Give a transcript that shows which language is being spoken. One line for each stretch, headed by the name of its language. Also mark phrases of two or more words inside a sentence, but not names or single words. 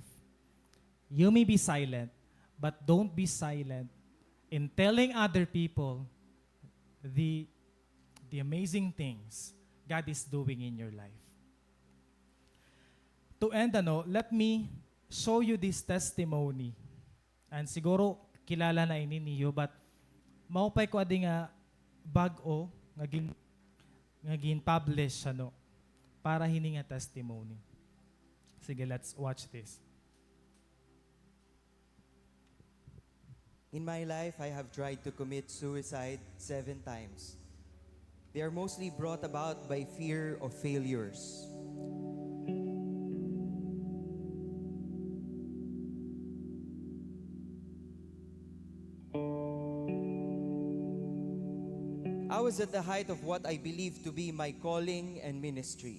English: You may be silent, but don't be silent in telling other people the amazing things God is doing in your life. To end, let me show you this testimony.
Waray: And siguro, kilala na ini niyo, but maupay ko adi nga bag-o, ngaging publish, para hini nga testimony. Sige,
English: let's watch this. In my life, I have tried to commit suicide 7 times. They are mostly brought about by fear of failures. I was at the height of what I believed to be my calling and ministry.